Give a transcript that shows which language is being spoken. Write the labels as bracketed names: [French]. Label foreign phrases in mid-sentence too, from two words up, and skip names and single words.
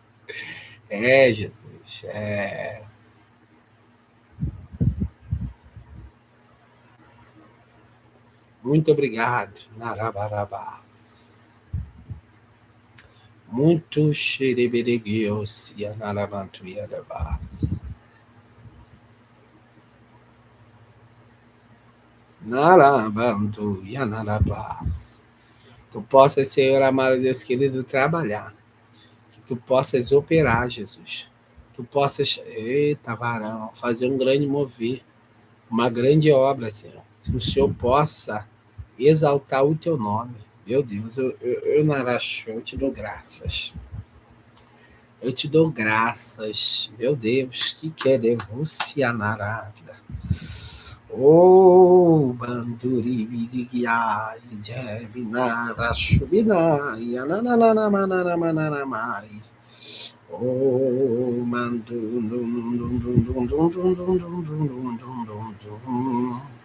[Portuguese] É, Jesus. Muito obrigado. Narabarabás. Muito xerebereguios e anarabantuiadabás. Narabantu e anarabás. Tu possas, Senhor amado Deus querido, trabalhar. Que tu possas operar, Jesus. Tu possas, eita varão, fazer um grande mover, uma grande obra, Senhor. Que o Senhor possa exaltar o teu nome. Meu Deus, eu Narachô, eu te dou graças. Eu te dou graças, meu Deus, que querevucianarada. Oh, banduri vidigiai, jebinara shubinai, anananamananamanamai. Oh, mandum dum dum dum dum dum dum dum dum dum dum dum dum.